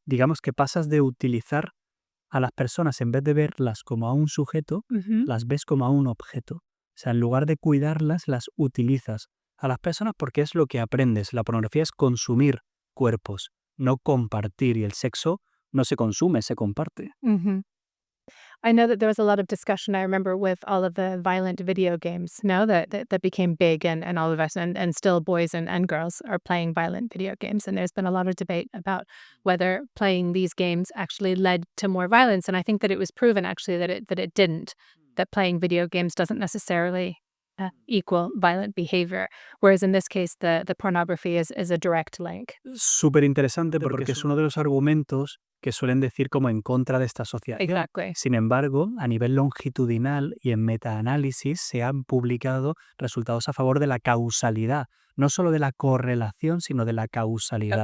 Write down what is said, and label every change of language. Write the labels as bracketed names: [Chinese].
[Spanish] Digamos que pasas de utilizar a las personas, en vez de verlas como a un sujeto, las ves como a un objeto. O sea, en lugar de cuidarlas, las utilizas a las personas porque es lo que aprendes. La pornografía es consumir cuerpos, no compartir, y el sexo no se consume, se comparte. [English] I know that there was a lot of discussion, I remember, with all of the violent video games, no, that became big and all of us and still boys and girls are playing violent video games. And there's been a lot of debate about whether playing these games actually led to more violence. And I think that it was proven actually that it didn't, that playing video games doesn't necessarily equal violent behavior. Whereas in this case, the pornography is a direct link. [Spanish] Súper interesante porque es uno de los argumentos que suelen decir como en contra de esta asociación. [English] Exactly. [Spanish] Sin embargo, a nivel longitudinal y en metaanálisis se han publicado resultados a favor de la causalidad, no solo de la correlación, sino de la causalidad.